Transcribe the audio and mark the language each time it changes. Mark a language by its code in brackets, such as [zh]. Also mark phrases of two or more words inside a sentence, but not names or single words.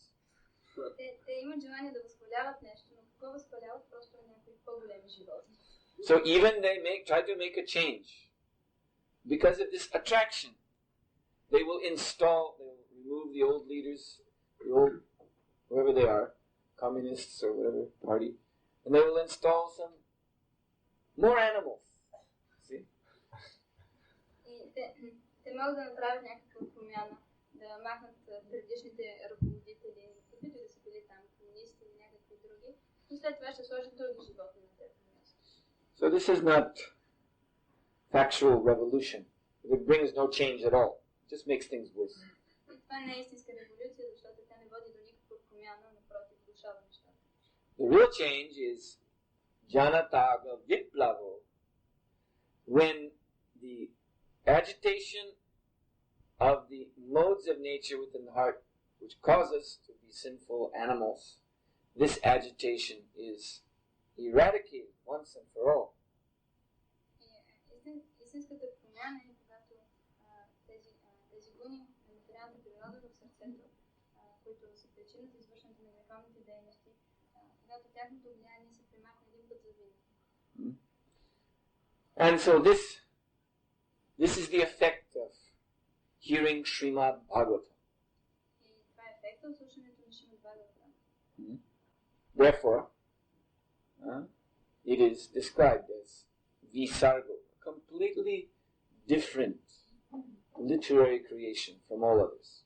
[en] So even they try to make a change. Because of this attraction, they will remove the old leaders, the old, whoever they are, communists or whatever party, and they will install some more animals. See? [bg] Те могат да направят някаква промяна, да махнат предишните ръководители, каквито да са били там, комунисти или някакви други, и след това ще сложат други животни на тези място. [en] So this is not factual revolution. It brings no change at all. It just makes things worse. [bg] Това не е истинска революция, защото тя не води до никаква промяна, напротив, влошава нещата. [en] The real change is Janataga Viplavo, when the agitation of the modes of nature within the heart, which cause us to be sinful animals, this agitation is eradicated once and for all. [bg] Истинската промяна е когато тези гуни на материалната природа в сърцето, които са причина за извършването на греховните дейности, когато тяхното влияние се премахне един път за винаги. [en] And so this is the effect of hearing Srimad Bhagavatam. [bg] И това е ефектът от слушането на Шримад Бхагаватам. [en] Therefore, it is described as Visargo, a completely different literary creation from all others.